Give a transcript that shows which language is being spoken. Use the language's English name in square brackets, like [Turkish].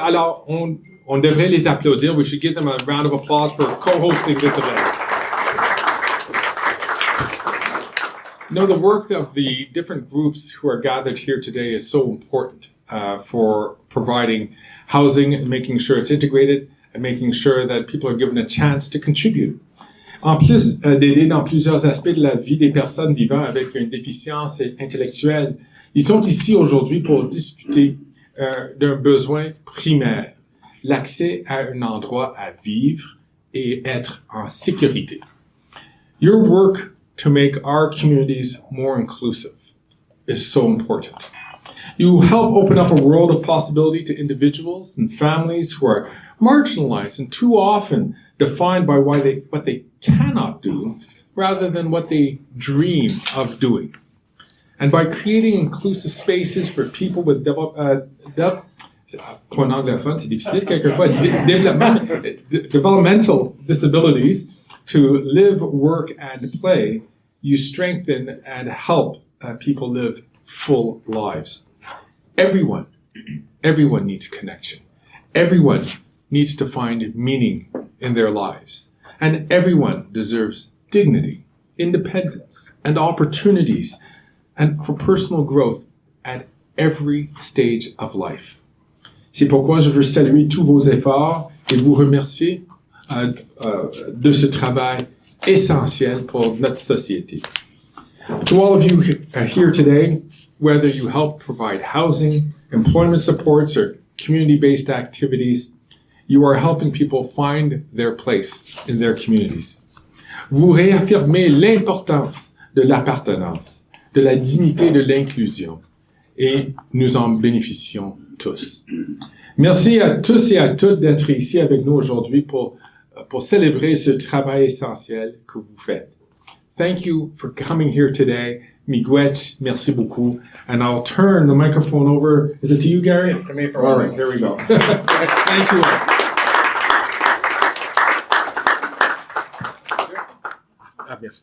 [French] Alors, on devrait les applaudir. [English] We should give them a round of applause for co-hosting this event. You know, the work of the different groups who are gathered here today is so important for providing housing and making sure it's integrated and making sure that people are given a chance to contribute. [French] En plus d'aider dans plusieurs aspects de la vie des personnes vivant avec une déficience intellectuelle, ils sont ici aujourd'hui pour discuter d'un besoin primaire, l'accès à un endroit à vivre et être en sécurité. [English] Your work to make our communities more inclusive is so important. You help open up a world of possibility to individuals and families who are marginalized and too often defined by what they cannot do rather than what they dream of doing. And by creating inclusive spaces for people with [French] pour un anglophone, c'est difficile quelquefois, [English] developmental disabilities to live, work, and play, you strengthen and help people live full lives. Everyone needs connection. Everyone needs to find meaning in their lives. And everyone deserves dignity, independence, and opportunities, and for personal growth at every stage of life. [French] C'est pourquoi je veux saluer tous vos efforts et vous remercier de ce travail essentiel pour notre société. [English] To all of you here today, whether you help provide housing, employment supports, or community-based activities, you are helping people find their place in their communities. [French] Vous réaffirmez l'importance de l'appartenance, de la dignité de l'inclusion, et nous en bénéficions tous. Merci à tous et à toutes d'être ici avec nous aujourd'hui pour célébrer ce travail essentiel que vous faites. [English] Thank you for coming here today. Miigwech, merci beaucoup. And I'll turn the microphone over. Is it to you, Gary? It's to me for all right, there we go. Thank you all.